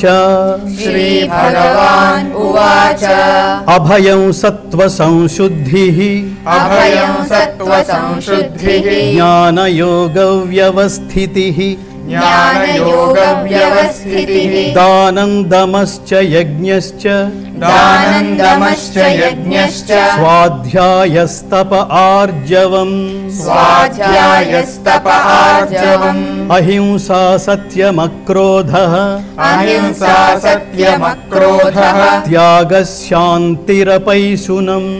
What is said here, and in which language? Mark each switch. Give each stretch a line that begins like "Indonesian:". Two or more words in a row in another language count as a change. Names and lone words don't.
Sanskrit: శ్రీ భగవాన్ ఉవాచ అభయం సత్వ సంశుద్ధిః అభయం సత్వ సంశుద్ధిః జ్ఞానయోగ వ్యవస్థితిః జ్ఞానయోగ వ్యవస్థితిః దానం దమశ్చ యజ్ఞశ్చ दानन्दमश्च यज्ञश्च स्वाध्यायस्तप आर्जवम् स्वाध्यायस्तप आर्जवम् अहिंसा सत्यमक्रोधः अहिंसा सत्यमक्रोधः त्यागः शान्तिरपैशुनम्